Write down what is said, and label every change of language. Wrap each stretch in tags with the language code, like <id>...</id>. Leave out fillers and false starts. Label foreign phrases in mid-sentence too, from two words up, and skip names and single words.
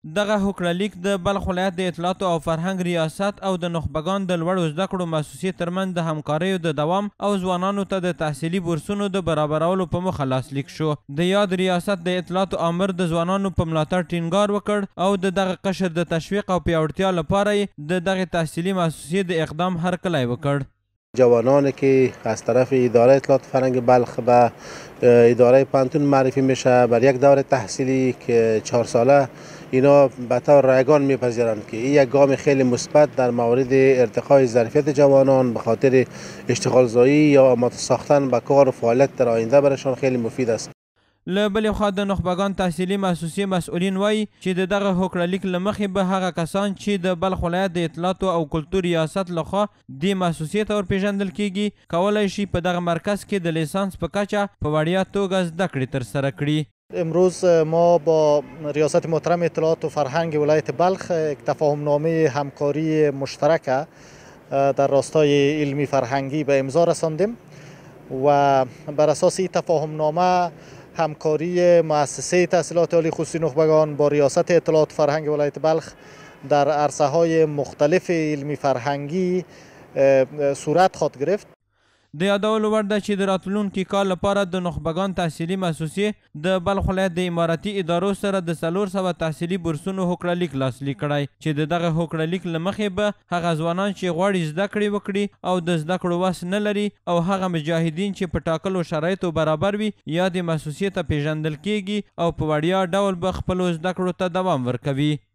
<ps>دغه هوکړه لیک د بلخ ولایت د اطلاعاتو او فرهنګ ریاست او د نخبگان د لوړو زده کړو مؤسسې ترمنځ د همکاریو د دوام او ځوانانو ته د تحصیلي بورسونو د برابرولو په موخه لاسلیک شو. د یاد ریاست د اطلاعاتو آمر د ځوانانو په ملاتړ ټینګار وکړ او د دغه قشر د تشویق او پیاوړتیا لپاره یې د دغه تحصیلي مؤسسې د اقدام هرکلی وکړ.</ps> <fa>جوانانی که از طرف اداره اطلاعات فرهنگ بلخ به اداره پانتون معرفی میشه بر یک دوره تحصیلی که 4 ساله اینا به طور رایگان میپذیرند که این یک گام خیلی مثبت در مورد ارتقای ظرفیت جوانان به خاطر اشتغال زایی یا آماده ساختن به کار و فعالیت در آینده برایشان خیلی مفید است.</fa> <ps>له بلې خوا د نخبگان تحصیلي مؤسسې مسئولین وایي چې د دغه هوکړه لیک له مخې به هغه کسان چې د بلخ ولایت د اطلاعاتو او کلتور ریاست لخوا دې مؤسسې ته ورپېژندل کیږي کولی شي په دغه مرکز کې د لیسانس په کچه په وړیا توګه زده کړې ترسره کړي.</ps> <fa>امروز ما با ریاست محترم اطلاعات و فرهنگ ولایت بلخ یک تفاهمنامه همکاری مشترک در راستای علمی فرهنگی به امضا رساندیم و بر اساس این تفاهمنامه همکاری مؤسسه تحصیلات عالی خصوصی نخبگان با ریاست اطلاعات فرهنگ ولایت بلخ در عرصه های مختلف علمی فرهنگی صورت خواهد گرفت.</fa> <ps>د یادولو وړ ده چې د راتلونکي کال لپاره د نخبگان تحصیلي مؤسسې د بلخ ولایت د اماراتي ادارو سره د 400 تحصیلي بورسونو هوکړه لیک لاسلیک کړی چې د دغه هوکړه لیک له مخې به هغه ځوانان چې غواړي زده کړې وکړي او د زده کړو وس نه لري او هغه مجاهدین چې په ټاکلو شرایطو برابر وي یا د مؤسسې ته پیژندل کیږي او په وړیا ډول به خپلو زده کړو ته دوام ورکوي.</ps>